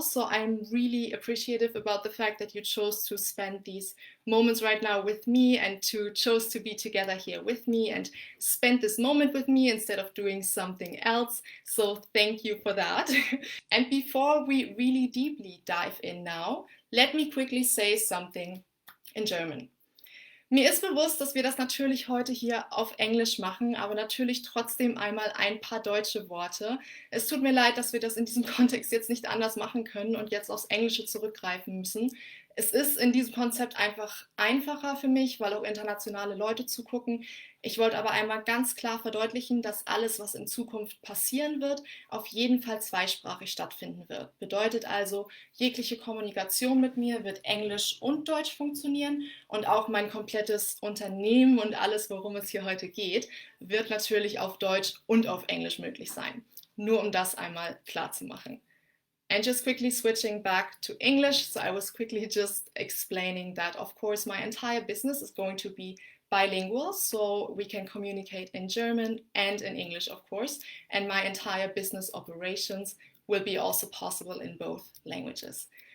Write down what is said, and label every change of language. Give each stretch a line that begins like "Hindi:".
English: So I'm really appreciative about the fact that you chose to spend these moments right now with me and to chose to be together here with me and spend this moment with me instead of doing something else. So thank you for that. And before we really deeply dive in now, let me quickly say something in German.
German: Mir ist bewusst, dass wir das natürlich heute hier auf Englisch machen, aber natürlich trotzdem einmal ein paar deutsche Worte. Es tut mir leid, dass wir das in diesem Kontext jetzt nicht anders machen können und jetzt aufs Englische zurückgreifen müssen. Es ist in diesem Konzept einfach einfacher für mich, weil auch internationale Leute zugucken. Ich wollte aber einmal ganz klar verdeutlichen, dass alles, was in Zukunft passieren wird, auf jeden Fall zweisprachig stattfinden wird. Bedeutet also, jegliche Kommunikation mit mir wird Englisch und Deutsch funktionieren und auch mein komplettes Unternehmen und alles, worum es hier heute geht, wird natürlich auf Deutsch und auf Englisch möglich sein. Nur um das einmal klar zu machen.
English: And just quickly switching back to English, so I was quickly just explaining that, of course, my entire business is going to be bilingual, so we can communicate in German and in English, of course, and my entire business operations will be also possible in both languages.